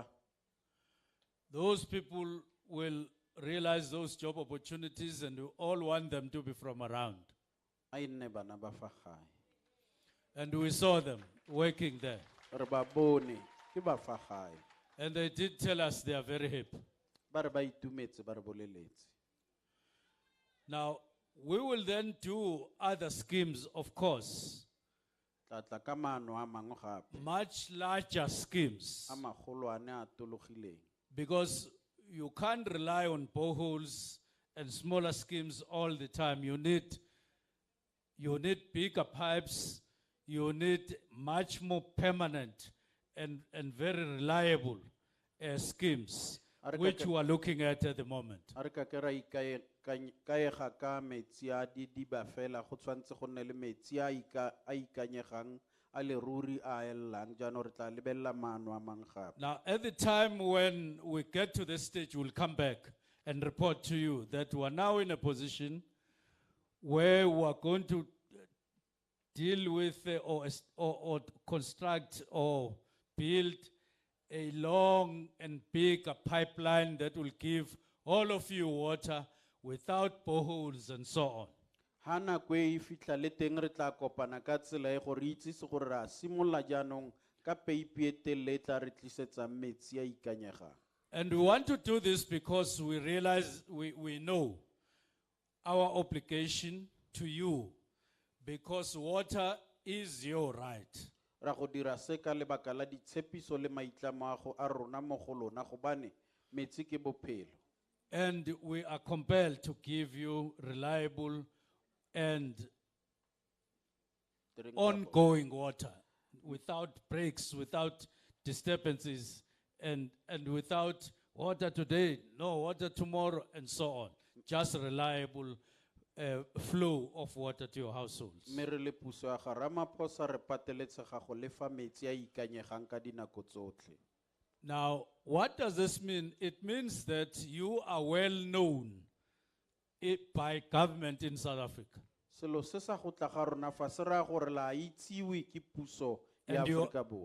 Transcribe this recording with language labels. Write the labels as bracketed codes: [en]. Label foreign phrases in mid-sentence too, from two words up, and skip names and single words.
[en] Those people will realize those job opportunities and we all want them to be from around. [tn] A e nne bana ba fa gae. [en] And we saw them working there. [tn] Re ba bone ke ba fa gae. [en] And they did tell us they are very happy. [tn] Ba re ba itumetse ba re boleletse. [en] Now, we will then do other schemes, of course, [tn] Tla tla ka maano a mangwe gape. [en] much larger schemes, [tn] A magolwane a tologileng. [en] because you can't rely on boreholes and smaller schemes all the time. You need bigger pipes, you need much more permanent and very reliable schemes. [tn] A re ka [en] which [tn] ke- [en] we are looking at the moment. [tn] a re ka ke ra ikaega ka metsi a didiba fela go tshwanetse go nne le metsi a ikanyegang a leruri a elelang jaanong re tla lebelela maano a mang gape. [en] Now, at the time when we get to this stage, we'll come back and report to you that we are now in a position where we are going to deal with or construct or build a long and big pipeline that will give all of you water without boreholes and so on. [tn] Ha nako e fitlha le teng re tla kopana ka tsela e gore re itsise gore re a simolola jaanong ka peipi e telele e tla re tlisetsang metsi a ikanyegang. [en] And we want to do this because we realize we know our obligation to you, because water is your right. [tn] Ra go dira se ka lebaka la ditshepiso le maitlamo a rona mo go lona gobane metsi ke bophelo. [en] And we are compelled to give you reliable and ongoing water without breaks, without disturbances, and without water today, no water tomorrow, and so on. Just reliable flow of water to your households. [tn] Mme re le puso ya ga Ramaphosa re pateletsega go lefa metsi a ikanyegang ka dinako tsotlhe. [en] Now, what does this mean? It means that you are well known by government in South Africa. [tn] Selo se sa go tla ga rona fa se raya gore la itsewe ke puso ya Aforika Borwa.